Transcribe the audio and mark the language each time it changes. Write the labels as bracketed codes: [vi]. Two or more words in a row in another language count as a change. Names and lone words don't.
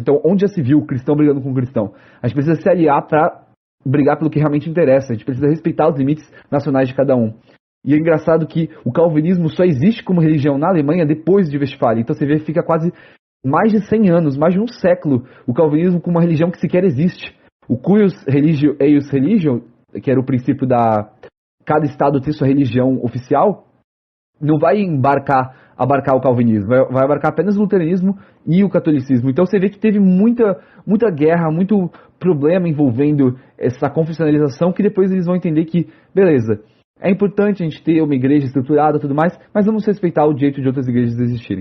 [pt] Então, onde já se viu cristão brigando com cristão? A gente precisa se aliar para brigar pelo que realmente interessa. A gente precisa respeitar os limites nacionais de cada um. E é engraçado que o calvinismo só existe como religião na Alemanha depois de Westfália. Então você vê que fica quase mais de 100 anos, mais de um século, o calvinismo como uma religião que sequer existe. [la] O cuius religio eius religio, [pt] que era o princípio da cada estado ter sua religião oficial, não vai abarcar o calvinismo, vai abarcar apenas o luteranismo e o catolicismo. Então você vê que teve muita guerra, muito problema envolvendo essa confessionalização, que depois eles vão entender que, beleza, é importante a gente ter uma igreja estruturada e tudo mais, mas vamos respeitar o direito de outras igrejas existirem.